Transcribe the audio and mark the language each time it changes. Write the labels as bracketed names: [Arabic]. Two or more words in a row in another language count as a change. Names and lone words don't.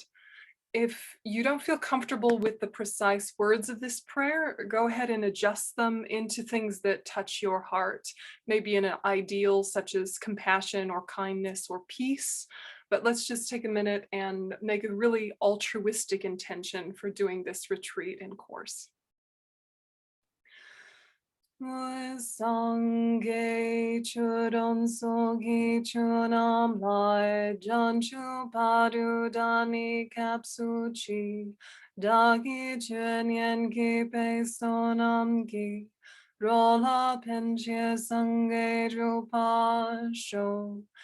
[English] If you don't feel comfortable with the precise words of this prayer, go ahead and adjust them into things that touch your heart, maybe in an ideal such as compassion or kindness or peace. But let's just take a minute and make a really altruistic intention for doing this retreat and course. [Tibetan] སངས་རྒྱས་ཆོས་དང་ཚོགས་ཀྱི་མཆོག་རྣམས་ལ། བྱང་ཆུབ་བར་དུ་བདག་ནི་སྐྱབས་སུ་མཆི། བདག་གིས་སྦྱིན་སོགས་བགྱིས་པའི་བསོད་ནམས་ཀྱིས། འགྲོ་ལ་ཕན་ཕྱིར་སངས་རྒྱས་འགྲུབ་པར་ཤོག